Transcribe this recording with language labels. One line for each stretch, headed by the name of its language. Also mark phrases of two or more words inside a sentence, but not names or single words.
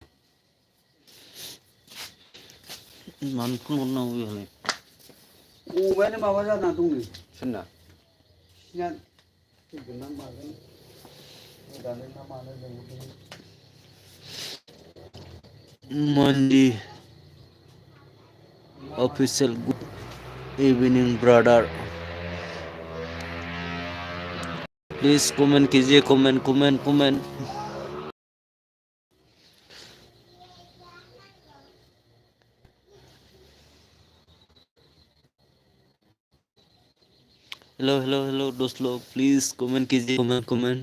Bodo: मानो फन हरनांगौ बेहालाय? अमायानो माबा जाना दंनो। सोरना? बिसिना फैगोन ना मागोन गोदानो ना मानो लेंहरदोंमोन।
Hindi: मन्दि
English: official good evening brother,
Hindi: प्लीज कमेंट कीजिए, कमेंट कमेंट कमेंट। हेलो हेलो हेलो दोस्त लोग, प्लीज कमेंट कीजिए, कमेंट कमेंट।